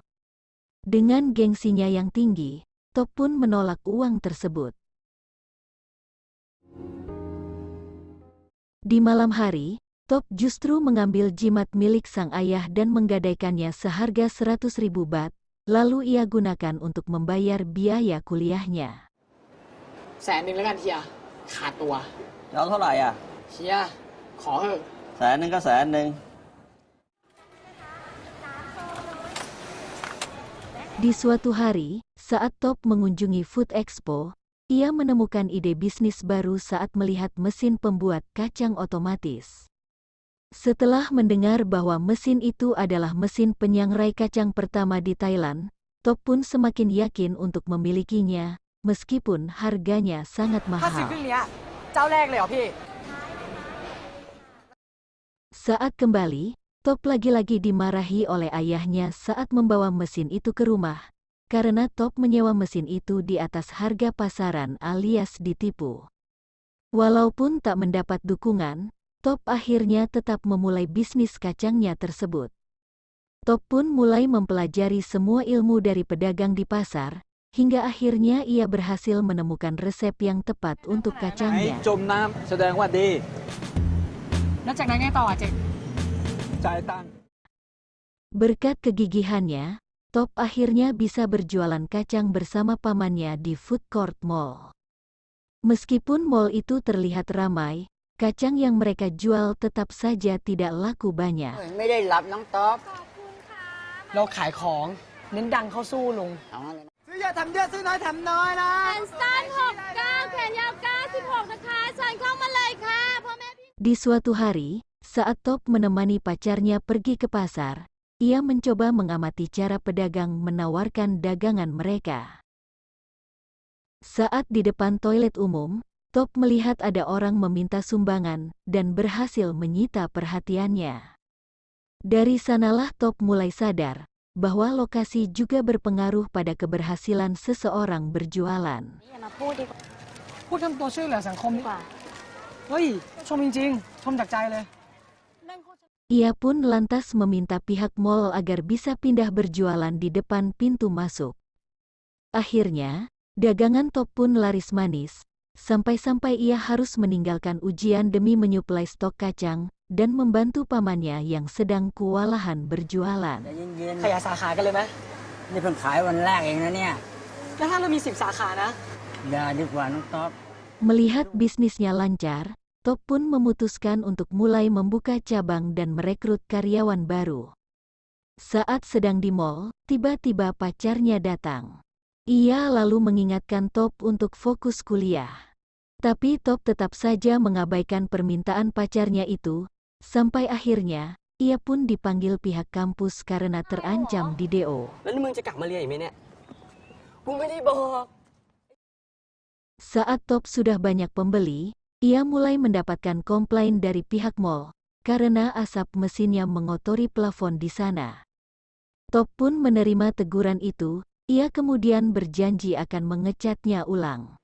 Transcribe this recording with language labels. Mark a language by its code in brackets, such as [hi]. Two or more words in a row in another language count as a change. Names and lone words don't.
[id] Dengan gengsinya yang tinggi, Top pun menolak uang tersebut. Di malam hari, Top justru mengambil jimat milik sang ayah dan menggadaikannya seharga 100.000 baht, lalu ia gunakan untuk membayar biaya kuliahnya. [th] 100,000 แล้วกันเฮียขาดตัว จะเอาเท่าไหร่อ่ะ เฮียขอเถอะ 100,000ก็100,000 [id] Di suatu hari, saat Top mengunjungi Food Expo, ia menemukan ide bisnis baru saat melihat mesin pembuat kacang otomatis. Setelah mendengar bahwa mesin itu adalah mesin penyangrai kacang pertama di Thailand, Top pun semakin yakin untuk memilikinya, meskipun harganya sangat 50 mahal. [th] เครื่องเนี้ยเจ้าแรกเลยเหรอพี่ [id] Saat kembali, Top lagi-lagi dimarahi oleh ayahnya saat membawa mesin itu ke rumah, karena Top menyewa mesin itu di atas harga pasaran alias ditipu. Walaupun tak mendapat dukungan, Top akhirnya tetap memulai bisnis kacangnya tersebut. Top pun mulai mempelajari semua ilmu dari pedagang di pasar, hingga akhirnya ia berhasil menemukan resep yang tepat untuk [th] ไอ้ [id] kacangnya. [th] จมน้ำแสดงว่าดี แล้วจากนั้นไงต่อเจ๊ จ่ายตังค์ [id] Berkat kegigihannya, Top akhirnya bisa berjualan kacang bersama pamannya di [en] food court [id] mall. Meskipun mall itu terlihat ramai, kacang yang mereka jual tetap saja tidak laku banyak. [th] ไม่ได้รับน้องต๊อบ เราขายของเน้นดังเข้าสู้ลุง เอางั้นเลยนะ ซื้อเยอะทำเยอะซื้อน้อยทำน้อยนะ แขนสั้น69แขนยาว96นะคะเชิญเข้ามาเลยค่ะพ่อแม่พี่ [id] Di suatu hari, saat Top menemani pacarnya pergi ke pasar, ia mencoba mengamati cara pedagang menawarkan dagangan mereka. Saat di depan toilet umum, Top melihat ada orang meminta sumbangan dan berhasil menyita perhatiannya. Dari sanalah Top mulai sadar bahwa lokasi juga berpengaruh pada keberhasilan seseorang berjualan. [th] อย่ามาพูดดีกว่า พูดทำตัวช่วยเหลือสังคม ดีกว่า เฮ้ย ชมจริงๆ ชมจากใจเลย [id] Ia pun lantas meminta pihak mall agar bisa pindah berjualan di depan pintu masuk. Akhirnya, dagangan Top pun laris manis, sampai-sampai ia harus meninggalkan ujian demi menyuplai stok kacang dan membantu pamannya yang sedang kewalahan berjualan. [th] ใจเย็น ขยายสาขากันเลยไหม ๆนี่เพิ่งขายวันแรกเองนะเนี่ย แล้วถ้าเรามี 10 สาขานะ อย่าดีกว่าน้องต๊อบ [id] Melihat bisnisnya lancar, Top pun memutuskan untuk mulai membuka cabang dan merekrut karyawan baru. Saat sedang di mall, tiba-tiba pacarnya datang. Ia lalu mengingatkan Top untuk fokus kuliah. Tapi Top tetap saja mengabaikan permintaan pacarnya itu, sampai akhirnya, ia pun dipanggil pihak kampus karena terancam di DO. [th] แล้วนี่มึงจะกลับมาเรียนอีกไหมเนี่ย กูไม่ได้บอก [id] Saat Top sudah banyak pembeli, ia mulai mendapatkan komplain dari pihak mall, karena asap mesinnya mengotori plafon di sana. Top pun menerima teguran itu, ia kemudian berjanji akan mengecatnya ulang.